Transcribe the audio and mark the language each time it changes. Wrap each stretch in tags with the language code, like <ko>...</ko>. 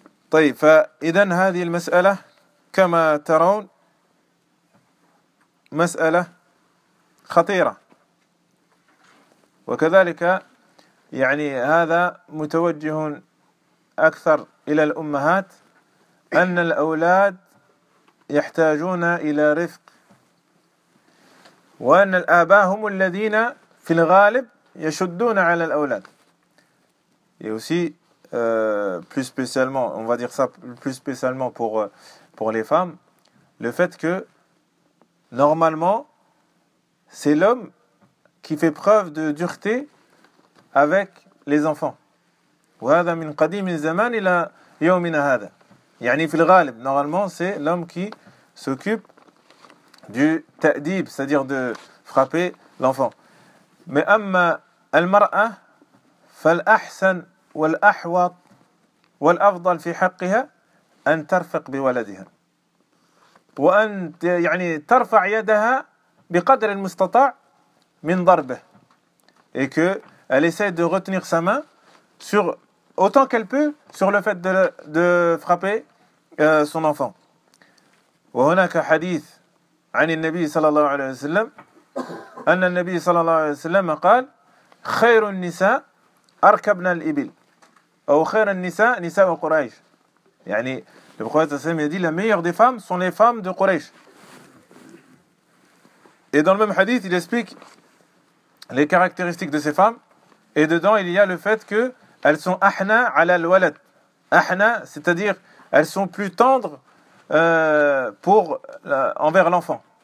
<ar>طيب فإذن هذه المسألة كما ترون مسألة خطيرة وكذلك يعني هذا متوجه أكثر إلى الأمهات أن الأولاد يحتاجون إلى رفق وأن الآباء هم الذين في الغالب يشدون على الأولاد.</ar> <fr>Et aussi, plus spécialement, on va dire ça plus spécialement pour les femmes, le fait que, normalement, c'est l'homme qui fait preuve de dureté avec les enfants.</fr> <ar>وَهَذَا مِنْ قَدِيمِ الزَّمَانِ إِلَى يَوْمِنَ هَذَا يعني في الغالب,</ar> <fr>normalement, c'est l'homme qui s'occupe du ta'dib, c'est-à-dire de frapper l'enfant.</fr> <ar>مَا أَمَّا الْمَرْأَةِ فالأحسن والأحوط والأفضل في حقها أن ترفق بولدها وأن يعني ترفع يدها بقدر المستطاع من ضربه</ar> <fr>et que elle essaie de retenir sa main sur autant qu'elle peut sur le fait de frapper son enfant.</fr> <ar>وهناك حديث عن النبي صلى الله عليه وسلم أن النبي صلى الله عليه وسلم قال خير النساء أركبنا الإبل أو خير النساء نساء قريش يعني البخاري صلى الله عليه وسلم يقول</ar> <fr>la meilleure des femmes sont les femmes de Quraysh. Et dans le même hadith il explique les caractéristiques de ces femmes et dedans il y a le fait que elles sont</fr> <ar>أحنا على الولد أحنا</ar> <fr>c'est-à-dire elles sont plus tendres envers l'enfant</fr>